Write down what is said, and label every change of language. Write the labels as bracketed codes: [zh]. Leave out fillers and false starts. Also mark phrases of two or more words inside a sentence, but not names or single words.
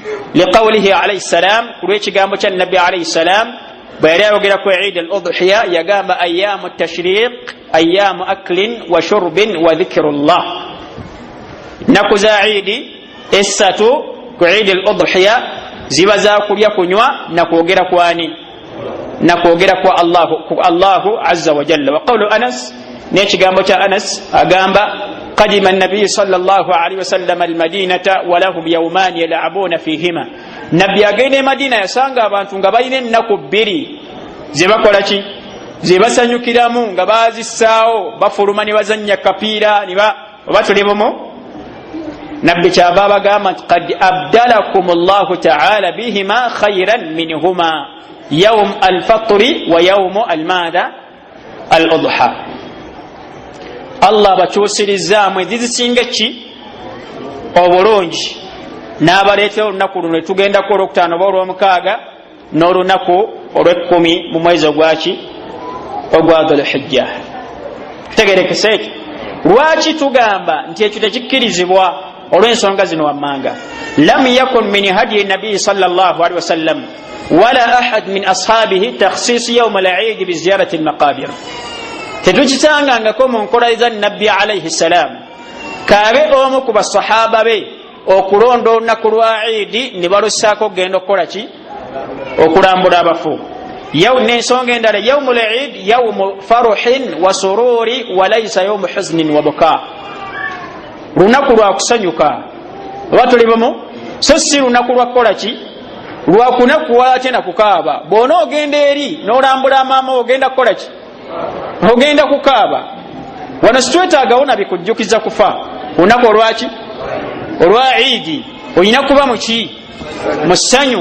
[ar] لقوله عليه السلام [lg] kulwekigambo kya nabbi [ar] عليه السلام [lg] bwe yali ayogera ku eid al udhiya yagamba [ar] أيام التشريق أيام أكل وشرب وذكر الله [lg] naku za idi essatu ku eid al udhiya ziba za kulya kunywa na kwogera kwani na kwogera kwa [ar] الله عز وجل. وقول أنس [lg] n'ekigambo kya Anas agamba [ar] قدم النبي صلى الله عليه وسلم المدينة ولهم يومان يلعبون فيهما. [lg] Nabbi agende Madina yasanga abantu nga balina ennaku bbiri ze bakola ki ze basanyukiramu nga bazissaawo bafuluma ne bazannya kapiira oba tulibomo. Nabbi kyava bagamba nti [ar] قد أبدلكم الله تعالى بهما خيرا منهما يوم الفطر ويوم المدى الأضحى. [lg] Allah bakyusirizaamu ezizisinga ki obulungi n'abaleetera olunaku luno tugendako olwokutaano oba olwomukaaga n'olunaku olw'ekkumi mu mwezi ogwaki ogwa Dhul-Hijja. Tegerekese ekyo lwaki tugamba nti ekyo tekikkirizibwa olw'ensonga zino wammanga. [ar] لم يكن من هدي النبي صلى الله عليه وسلم ولا أحد من أصحابه تخصيص يوم العيد بزيارة المقابر. [lg] Tetukitangangako mu nkola za nabbi [ar] عليه السلام [lg] kaabe omu ku basahaba be okulonda olunaku lwa idi ne balussaako okugenda okukola ki okulambula abafu. N'ensonga endala [ar] يوم العيد يوم فرح وسرور وليس يوم حزن وبكاء. [lg] Lunaku lwa kusanyuka oba tuli bumu so si lunaku lwa kukola ki lwa kunakuwala ate na kukaaba. Bw'ona ogenda eri n'olambula amaama ogenda kukola ki ogenda kukaaba. Wano situwetaagawo na bikujjukiza kufa. Lunaku olwaki olwa idi olina kuba muki mu ssanyu.